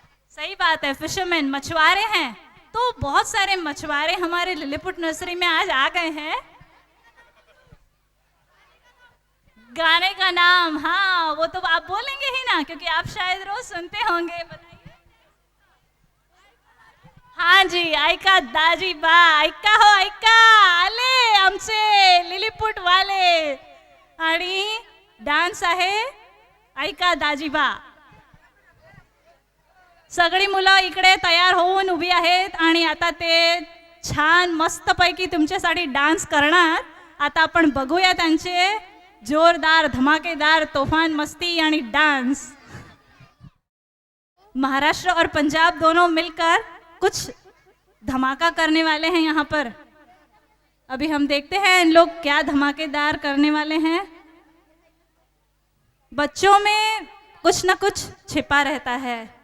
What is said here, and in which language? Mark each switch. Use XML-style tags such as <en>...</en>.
<hi>सही बात है, फिशरमैन, मछुआरे हैं। तो बहुत सारे मछुआरे हमारे लिलीपुट नर्सरी में आज आ गए हैं। गाने का नाम, हाँ वो तो आप बोलेंगे ही ना, क्योंकि आप शायद रोज सुनते होंगे। बताइए। हाँ जी,</hi> <mr>ऐका दाजी बा, ऐका हो ऐका, आले आमचे लिलीपुट वाले आणि डान्स आहे ऐका दाजी बा। सगळी मुलं इकडे तयार होऊन उभी आहेत आणि आता ते छान मस्तपैकी तुमच्यासाठी डान्स करणार। आता आपण बघूया त्यांचे जोरदार, धमाकेदार, तूफान मस्ती आणि डांस।</mr> <hi>महाराष्ट्र और पंजाब दोनों मिलकर कुछ धमाका करने वाले हैं यहाँ पर। अभी हम देखते हैं इन लोग क्या धमाकेदार करने वाले हैं। बच्चों में कुछ ना कुछ छिपा रहता है।</hi>